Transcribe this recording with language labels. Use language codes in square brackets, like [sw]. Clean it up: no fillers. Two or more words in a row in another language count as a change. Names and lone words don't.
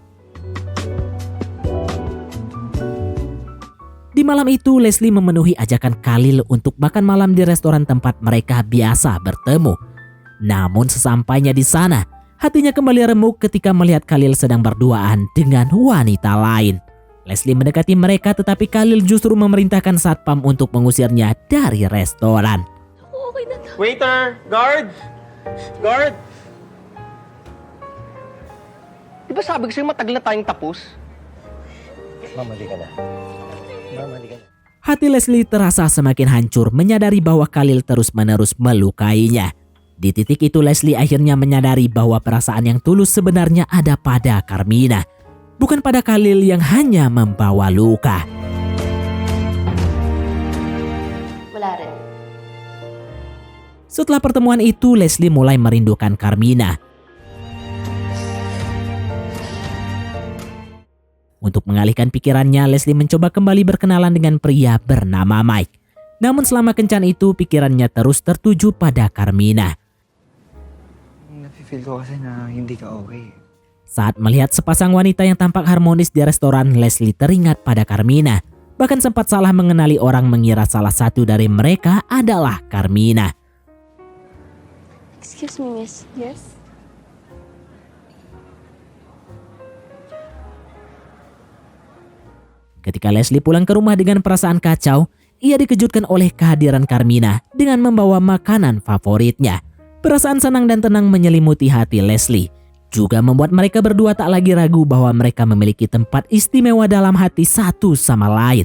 [id] Di malam itu, Leslie memenuhi ajakan Khalil untuk makan malam di restoran tempat mereka biasa bertemu. Namun sesampainya di sana, hatinya kembali remuk ketika melihat Khalil sedang berduaan dengan wanita lain. Leslie mendekati mereka, tetapi Khalil justru memerintahkan satpam untuk mengusirnya dari restoran. [en] Waiter! Guard! Guard! [tl] Di ba sabi ko sa'yo matagal na tayong tapos? Mamali ka na. [id] Hati Leslie terasa semakin hancur menyadari bahwa Khalil terus-menerus melukainya. Di titik itu Leslie akhirnya menyadari bahwa perasaan yang tulus sebenarnya ada pada Carmina, bukan pada Khalil yang hanya membawa luka. [tl] Wala rin. [id] Setelah pertemuan itu, Leslie mulai merindukan Carmina. Untuk mengalihkan pikirannya, Leslie mencoba kembali berkenalan dengan pria bernama Mike. Namun selama kencan itu, pikirannya terus tertuju pada Carmina. [tl] Nafe-feel ko kasi na hindi ka okay. [id] Saat melihat sepasang wanita yang tampak harmonis di restoran, Leslie teringat pada Carmina. Bahkan sempat salah mengenali orang mengira salah satu dari mereka adalah Carmina. [en] Excuse me, miss. Yes? [id] Ketika Leslie pulang ke rumah dengan perasaan kacau, ia dikejutkan oleh kehadiran Carmina dengan membawa makanan favoritnya. Perasaan senang dan tenang menyelimuti hati Leslie, juga membuat mereka berdua tak lagi ragu bahwa mereka memiliki tempat istimewa dalam hati satu sama lain.